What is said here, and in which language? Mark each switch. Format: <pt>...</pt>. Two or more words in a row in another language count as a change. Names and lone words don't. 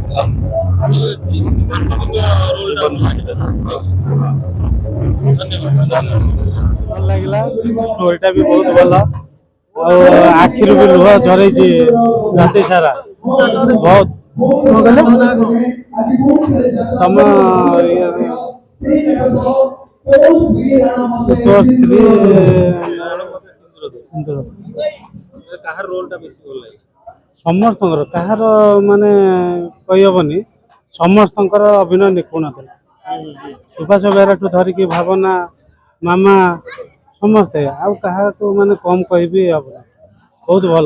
<or>भल लगे स्टोरीटा भी बहुत भल आखिर भी लुह झरे राति सारा बहुत तुम କାହାର ରୋଲ ଟା ବେଶୀ ଭଲ ଲାଗେ? ସମସ୍ତଙ୍କର କାହାର ମାନେ କହିହବନି, ସମସ୍ତଙ୍କର ଅଭିନୟ ନିପୁଣ ଥିଲା। ସୁଭାଷ ବେହେରାଠୁ ଧରିକି ଭାବନା, ମାମା, ସମସ୍ତେ ଆଉ କାହାକୁ ମାନେ କମ କହିବି ହବନି, ବହୁତ ଭଲ।</or>